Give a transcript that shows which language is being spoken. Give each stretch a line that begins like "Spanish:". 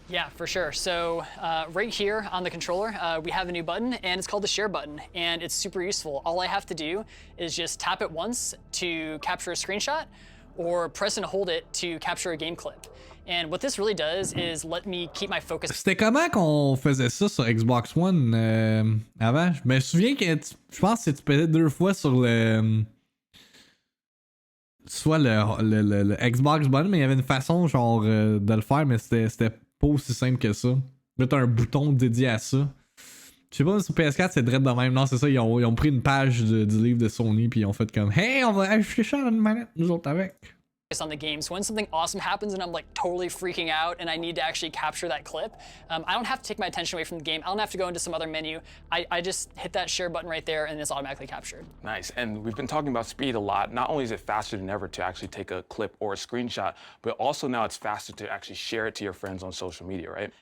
English: Yeah, for sure. So right here on the controller, we have a new button, and it's called the share button, and it's super useful. All I have to do is just tap it once to capture a screenshot, or press and hold it to capture a game clip. And what this really does is let me keep my focus.
French: C'était comment qu'on faisait ça sur Xbox One avant? Je me souviens que je pense que tu pesais 2 fois sur le... soit le Xbox button, mais il y avait une façon genre de le faire, mais c'était pas aussi simple que ça. Là, t'as un bouton dédié à ça. Je sais pas, sur PS4, c'est direct de même. Non, c'est ça, ils ont pris une page du livre de Sony, puis ils ont fait comme « Hey, on va ajouter ça dans une manette, nous autres avec. »
English: On the game. So when something awesome happens and I'm like totally freaking out and I need to actually capture that clip, I don't have to take my attention away from the game. I don't have to go into some other menu. I just hit that share button right there and it's automatically captured. Nice. And we've been talking about speed a lot. Not only is it faster than ever to actually take a clip or a screenshot, but also now it's faster to actually share it to your friends on social media, right?